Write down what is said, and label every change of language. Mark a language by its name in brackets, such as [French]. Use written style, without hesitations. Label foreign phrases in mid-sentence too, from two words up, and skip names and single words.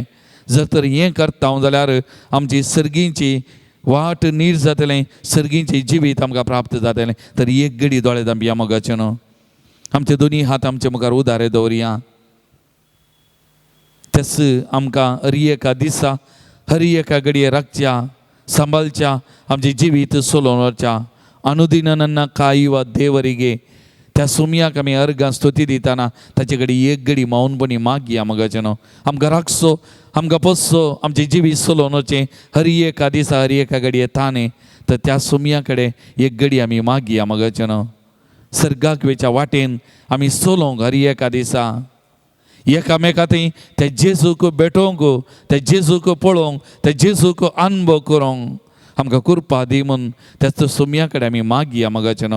[Konkani] जर तर हें करता जाल्यार आमची सर्गीची वाट नीट जातलें, सर्गीचें जिवीत आमकां प्राप्त जातलें. तर एक घडी दोळे धांपया मोगाचें न्हू, आमचे दोनी हात आमचे मुखार उदारे दवरया. तेस आमकां हर एका दिसा हर एका घडये राखच्या, सांबाळच्या, आमचें जिवीत सोलोवन व्हरच्या. अनुदिन [Kannada] ನನ್ನ ಕಾಯುವ ದೇವರಿಗೆ [Konkani] त्या सोमयाक आमी अर्गां स्तुती दितना ताचे कडेन एक घडी मौनपणी मागया मोगाचें. आमकां राखसो, आमकां पोसो, आमचें जिवीत सोलोवन वचें हर एका दिसा हर एका घडये ताणें. तर त्या सोमया कडेन एक घडी आमी मागया मोगाचें. सर्गाक वेच्या वाटेन आमी चलोंक हर एका दिसा एकामेका थंय त्या जेजूक भेटोवंक, त्या जेजूक पळोवंक, त्या जेजूक अनुभव करूंक आमकां कृपा दी म्हूण त्याच सुमया कडेन आमी मागया मोगाचें न्हू.